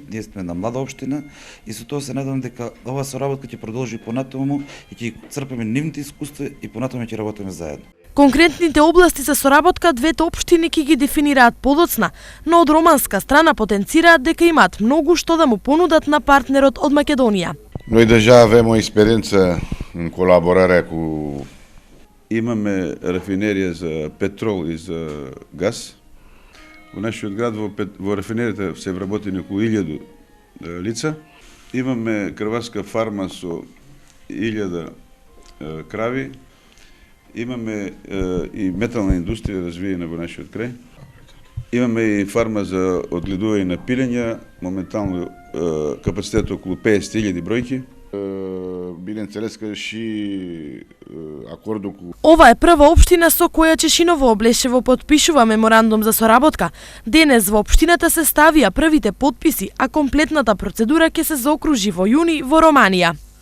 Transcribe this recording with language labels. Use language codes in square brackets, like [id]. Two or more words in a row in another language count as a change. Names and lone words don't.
[mk] Ние сме една млада општина и со тоа се надевам дека оваа соработка ќе продолжи понатаму и ќе црпиме нивните искуства и понатаму ќе работиме заедно. Конкретните области за соработка двете општини ќе ги дефинираат подоцна, но од романска страна потенцираат дека имаат многу што да му понудат на партнерот од Македонија. [ro] Noi deja avem o experiență în colaborarea cu... [mk] Имаме рафинерија за петрол и за газ. Во нашиот град во рафинеријата се вработи околу 1000 лица. Имаме крварска фарма со 1000 крави. Имаме и метална индустрија развиена во нашиот крај. Имаме и фарма за одгледување на пилења, моментално капацитет околу 50.000 бројки. [ro] Bineînțeles că și acordul cu... [mk] Ова е прва општина со која Чешиново Облешево потпишува меморандум за соработка. Денес во општината се ставија првите потписи, а комплетната процедура ќе се заокружи во јуни во Романија.